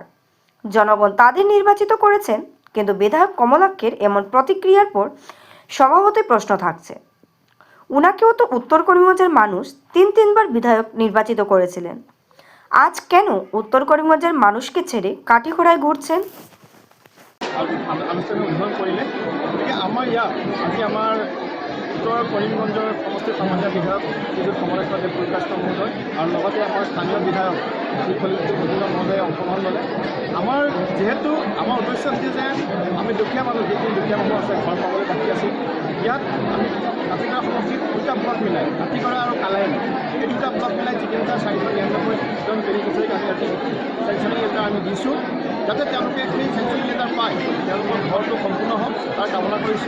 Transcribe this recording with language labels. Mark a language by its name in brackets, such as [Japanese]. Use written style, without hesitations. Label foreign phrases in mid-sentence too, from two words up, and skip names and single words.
[Bangla] জনগণ তাদের নির্বাচিত করেছেন, কিন্তু বিধায়ক কমলাক্ষের এমন প্রতিক্রিয়ার পর স্বভাবতই প্রশ্ন থাকছে। উনাকেও তো উত্তর করিমগঞ্জের মানুষ তিনবার বিধায়ক নির্বাচিত করেছিলেন। আজ কেন উত্তর করিমগঞ্জের মানুষকে ছেড়ে কাঠিখোড়ায় ঘুরছেন? [Assamese] আনুষ্ঠানিক উদ্বোধন কৰিলে। গতিকে আমাৰ ইয়াত আজি আমাৰ উত্তৰ কৰিমগঞ্জৰ সমষ্টি সমাজৰ বিধায়ক শ্ৰীযুত কমলাক্ষ দে পুৰকায়স্থ মহোদয় আৰু লগতে আমাৰ স্থানীয় বিধায়ক শ্ৰী ফলিত মহোদয়ে অংশগ্ৰহণ ল'লে। আমাৰ যিহেতু আমাৰ উদ্দেশ্য হৈছে যে আমি দুখীয়া মানুহ, যিখিনি দুখীয়া মানুহ আছে ঘৰ পাবলৈ বাকী আছিল, ইয়াত আমি কাটিগড়া সমষ্টিত দুটা ব্লক মিলাই কাটিগড়া আৰু কালাইনী এই দুটা ব্লক মিলাই যিকেইটা 499জন বেনিফিচিয়াৰীক আমি আজি [English] sanctioning letter [Assamese] আমি দিছোঁ, যাতে তেওঁলোকে সেই [English] sanctioning letter [Assamese] পায় তেওঁলোকৰ ঘৰটো সম্পূৰ্ণ হওক তাৰ কামনা কৰিছোঁ।